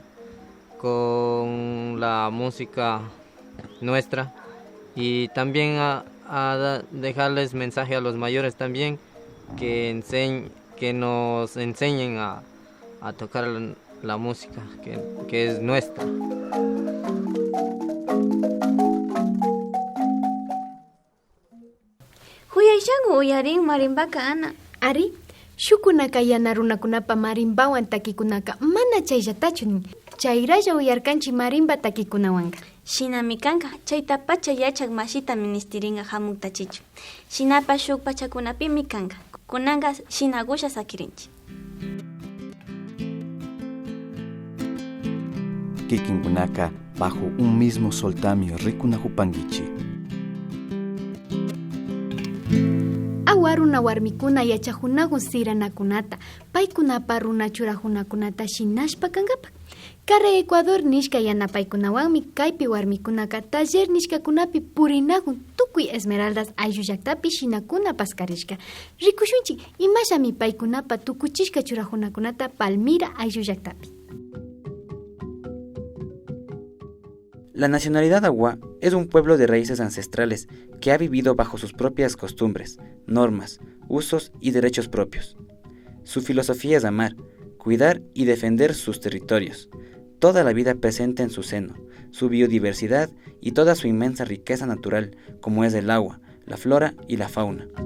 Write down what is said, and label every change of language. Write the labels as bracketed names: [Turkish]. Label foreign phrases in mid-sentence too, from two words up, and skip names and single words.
[Spanish] Con la música nuestra, y también a dejarles mensaje a los mayores también, que nos enseñen a tocar la música que es nuestra. [Quechua] Huyayshangu uyarin marimbaka ana. Ari, shukunaka yana runakunapa marimbawan takikunaka mana chayllatachu. Chayralla uyarkanchi marimba takikunawanka. Shinami kanka, chayta pacha yachak mashita ministiringa hamukta chichu. Shinapa shuk pachakunapimi kanka, kunanga shinagusha sakirinchi. Kikinkunaka [Spanish] bajo un mismo [Quechua] soltamio rikunahupangichi. Awa runa warmikuna yachahunagun siranakunata, paykunapa runa churajunakunata shinashpa kankapa. Kare Ecuador nishka yanapaykunawanmi kaypi warmikunaka taller nishkakunapi purinakun tukuy Esmeraldas ayllu llaktapi shinakuna paskarishka. Rikushunchik imashami paykunapa tukuchishka churajunakunata Palmira ayllu llaktapi. [Spanish] La nacionalidad Awa es un pueblo de raíces ancestrales que ha vivido bajo sus propias costumbres, normas, usos y derechos propios. Su filosofía es amar, cuidar y defender sus territorios, toda la vida presente en su seno, su biodiversidad y toda su inmensa riqueza natural, como es el agua, la flora y la fauna.